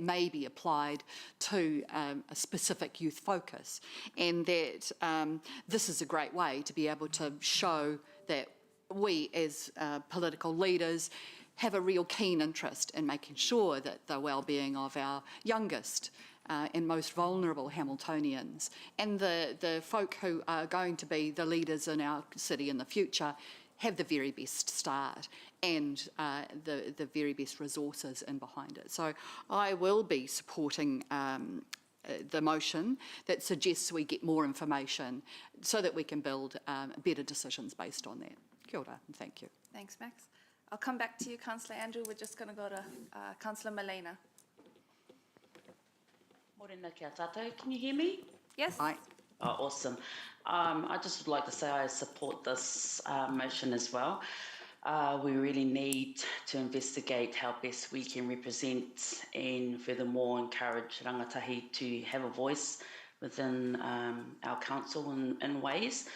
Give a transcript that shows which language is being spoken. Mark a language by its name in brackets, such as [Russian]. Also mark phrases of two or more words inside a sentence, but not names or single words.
[English] may be applied to a specific youth focus, and that this is a great way to be able to show that we as political leaders have a real keen interest in making sure that the well-being of our youngest and most vulnerable Hamiltonians and the folk who are going to be the leaders in our city in the future have the very best start and the very best resources in behind it. So I will be supporting the motion that suggests we get more information so that we can build better decisions based on that. [Māori] Kia ora, [English] and thank you. Thanks, Max. I'll come back to you, Councillor Andrew. We're just going to go to Councillor Malena. [Māori] Morena kia tātou. [English] Can you hear me? Yes. Hi. Oh, awesome. I just would like to say I support this motion as well. We really need to investigate how best we can represent and furthermore encourage rangatahi to have a voice within our council in ways.